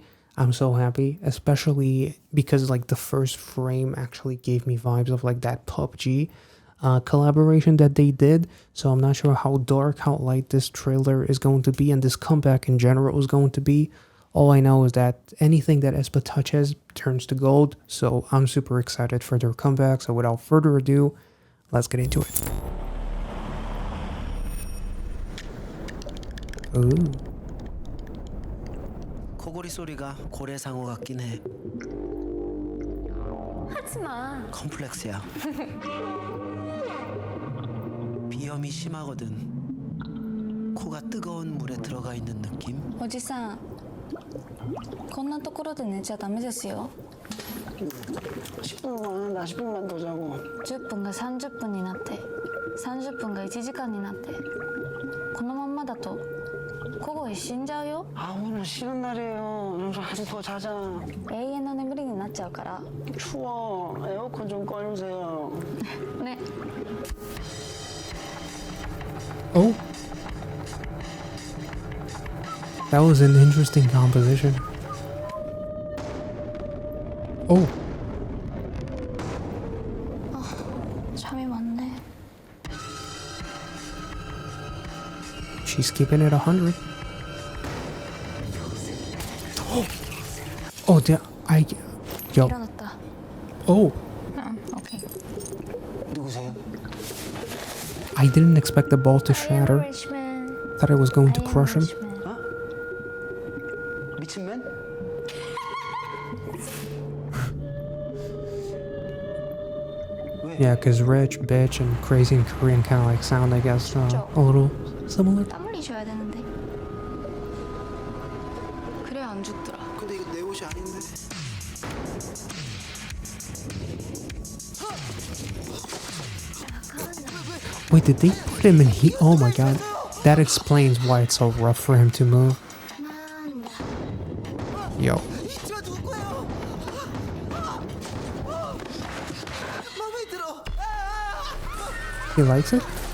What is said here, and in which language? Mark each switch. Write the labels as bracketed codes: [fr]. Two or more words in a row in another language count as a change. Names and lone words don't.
[en] I'm so happy, especially because like the first frame actually gave me vibes of like that PUBG collaboration that they did. So I'm not sure how dark, how light this trailer is going to be, and this comeback in general is going to be. All I know is that anything that aespa touches turns to gold, so I'm super excited for their comeback. So without further ado, let's get into it. Ooh. [ko] 코골이 소리가 고래상어 같긴 해. 하지마. 컴플렉스야. 비염이 심하거든. 코가 뜨거운 물에 들어가 있는 느낌? [ja] おじさん、こんなところで寝ちゃダメですよ。 [ko] 10분만 나 10분만 더 자고. [ja] 10 分が30分になって、30分が1時間になって、このまんまだと小声死んじゃうよ。 [ko] 아 오늘 쉬는 날이에요. 좀 아직 더 자자. [ja] 永遠の眠りになっちゃうから。 [ko] 추워. 에어컨 좀 꺼주세요. [ja] ね。 [en] Oh. That was an interesting composition. Oh. [ko] 잠이 많네. [en] She's keeping it 100. Oh, damn. Yo. [ko] 일어났다. [en] Oh. [ko] 오케이. 누구세요? [en] I didn't expect the ball to shatter. Thought it was going to crush him. [ko] 미친맨? [en] Yeah, because rich, bitch, and crazy in Korean kind of like sound, I guess, a little similar. [ko] 땀 흘리셔야 되는데. 그래 안 죽더라. 근데 이거 내 옷이 아닌데. [en] Wait, did they put him in heat? Oh my god. That explains why it's so rough for him to move. Yo. He likes it?